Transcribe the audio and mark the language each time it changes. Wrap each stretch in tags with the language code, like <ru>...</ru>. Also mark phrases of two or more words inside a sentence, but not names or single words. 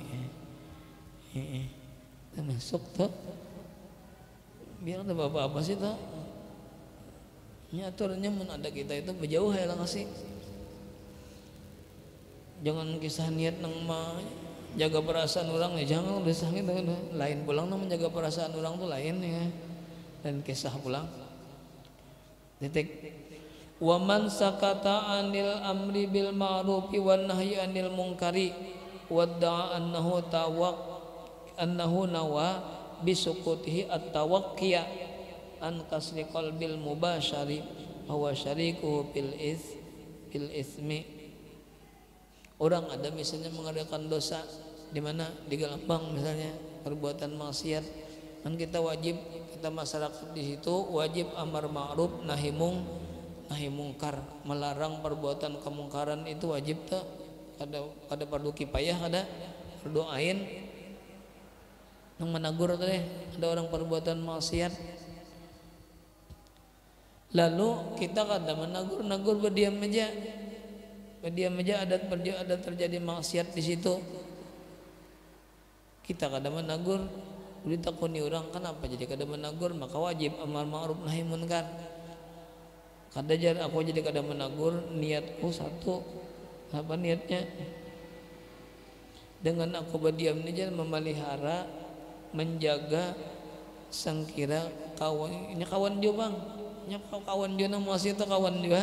<bjn>Termasuk tuh biar ada apa-apa sih tuh nyaturnya mun ada kita itu berjauh ya lah kasih, jangan kisah niat nang jaga perasaan orang ya jangan besar gitu lain pulang nang menjaga perasaan orang tuh lain ya dan kisah pulang titik.</bjn> <ar>ومن سكت عن الأمر بالمعروف والنهي عن المنكر وادعى أنه نوى بسكوته التوقي عن كسر قلب المباشر هو شريكه في الإثم.</ar> <bjn>Orang ada misalnya mengadakan dosa di mana di Galambang misalnya perbuatan maksiat, kan kita wajib, kita masyarakat di situ wajib amar ma'ruf nahi mungkar, melarang perbuatan kemungkaran itu wajib tuh. Ada fardu kifayah, ada fardu ain yang menegur teh ada orang perbuatan maksiat. Lalu kita kada menegur berdiam aja. Ada terjadi maksiat di situ. Kita kada menegur, ditakuni orang kenapa jadi kada menegur, maka wajib amar ma'ruf nahi munkar. Kada jar aku jadi kada menegur, niatku satu. Apa niatnya? Dengan aku berdiam ini jangan memelihara, menjaga sangkira kawan. Ini kawan dia bang, ini kawan dia nang maksiat itu kawan dia.</bjn>